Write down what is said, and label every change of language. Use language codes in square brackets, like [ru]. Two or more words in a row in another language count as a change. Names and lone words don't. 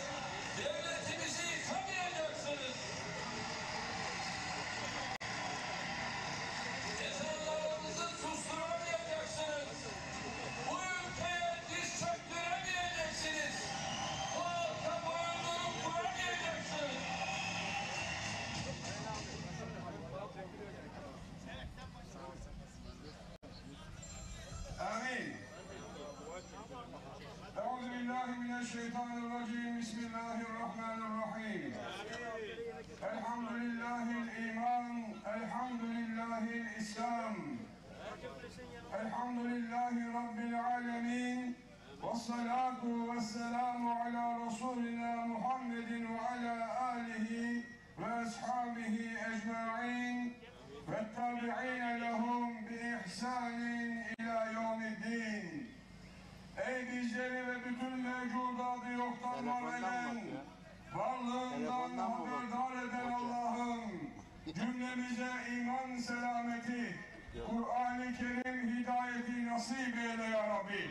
[tr] Devletimizi yıkamayacaksınız. Ezanlarımızı susturamayacaksınız. Bu ülkeye diz çöktüremeyeceksiniz. Bu halka boyundurup kuramayacaksınız. [ar] آمين. أعوذ بالله من الشيطان الرجيم. بسم الله الرحمن الرحيم. الحمد لله الإيمان. الحمد لله الإسلام. الحمد لله رب العالمين. والصلاة والسلام على رسولنا محمد وعلى آله وأصحابه أجمعين والتابعين لهم بإحسان إلى يوم الدين. [tr] Ey bizleri ve bütün mevcudatı yoktan var eden, varlığından haberdar eden Allah'ım, cümlemize iman selameti, Kur'an-ı Kerim hidayeti nasip eyle [ar] يا ربي.